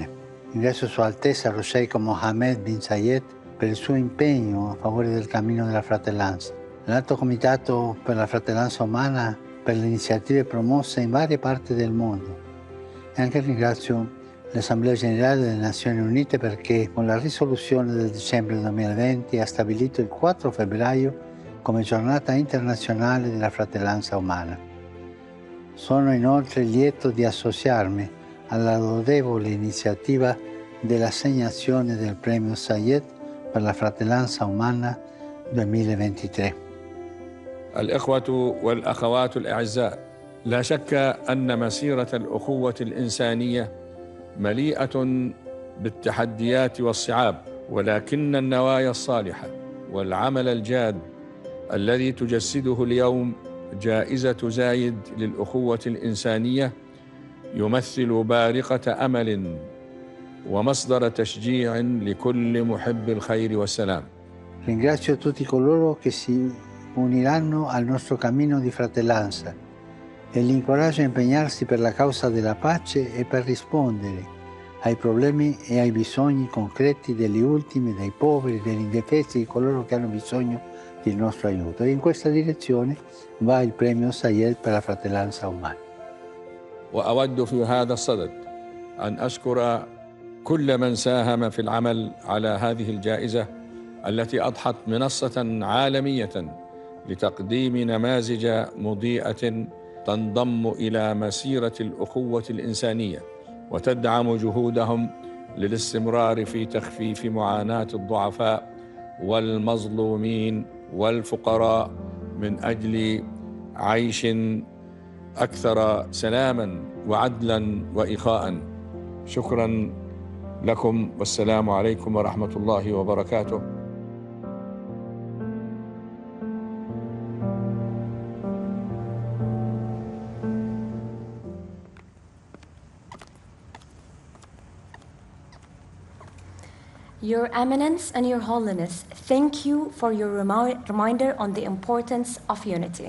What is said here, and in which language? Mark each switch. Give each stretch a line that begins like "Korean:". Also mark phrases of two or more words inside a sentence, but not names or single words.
Italian: Ringrazio Sua Altezza lo Sheikh Mohammed bin Zayed per il suo impegno a favore del cammino della fratellanza, l'Alto Comitato per la Fratellanza Umana per le iniziative promosse in varie parti del mondo, e anche ringrazio l'Assemblea Generale delle Nazioni Unite perché con la risoluzione del dicembre 2020 ha stabilito il 4 febbraio come giornata internazionale della fratellanza umana. Sono inoltre lieto di associarmi alla lodevole iniziativa dell'assegnazione del premio Zayed per la fratellanza umana 2023.
Arabic: الإخوة والأخوات الأعزاء، لا شك أن مسيرة الأخوة الإنسانية مليئة بالتحديات والصعاب، ولكن النوايا الصالحة والعمل الجاد الذي تجسده اليوم جائزة زايد للأخوة الإنسانية يمثل بارقة أمل ومصدر تشجيع لكل محب الخير والسلام.
Italian: Ringrazio tutti coloro che si uniranno al nostro cammino di fratellanza e li incoraggio a impegnarsi per la causa della pace e per rispondere ai problemi e ai bisogni concreti degli ultimi, dei poveri, degli indefesi, di coloro che hanno bisogno del nostro aiuto. E in questa direzione va il premio Zayed per la fratellanza umana.
Arabic: وأود في هذا الصدد أن أشكر كل من ساهم في العمل على هذه الجائزة التي أضحت منصة عالمية لتقديم نماذج مضيئة تنضم إلى مسيرة الأخوة الإنسانية وتدعم جهودهم للاستمرار في تخفيف معاناة الضعفاء والمظلومين والفقراء من أجل عيش أكثر سلاما وعدلا وإخاء. شكرا لكم والسلام عليكم ورحمة الله وبركاته.
English: Your Eminence and Your Holiness, thank you for your reminder on the importance of unity.